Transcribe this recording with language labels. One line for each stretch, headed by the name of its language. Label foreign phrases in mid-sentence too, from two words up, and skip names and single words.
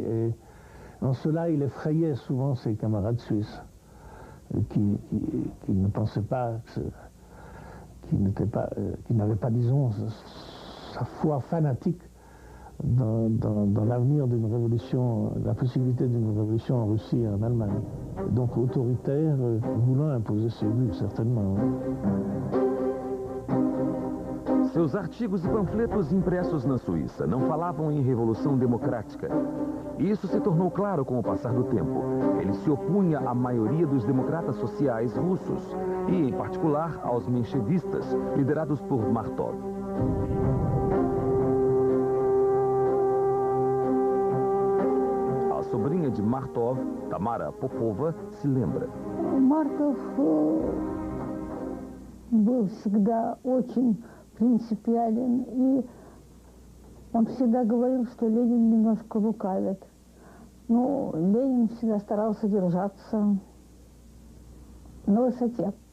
French: Et en cela, il effrayait souvent ses camarades suisses, qui ne pensaient pas, qui n'avaient pas, disons, sa foi fanatique dans l'avenir d'une révolution, la possibilité d'une révolution en Russie et en Allemagne. Donc autoritaire, voulant imposer ses vues, certainement.
Portuguese: Seus artigos e panfletos impressos na Suíça não falavam em revolução democrática. E isso se tornou claro com o passar do tempo. Ele se opunha à maioria dos democratas sociais russos e, em particular, aos menchevistas, liderados por Martov. A sobrinha de Martov, Tamara Popova, se lembra.
Russian: Марков был всегда очень принципиален, и он всегда говорил, что Ленин немножко лукавит. Ну, Ленин всегда старался держаться на высоте.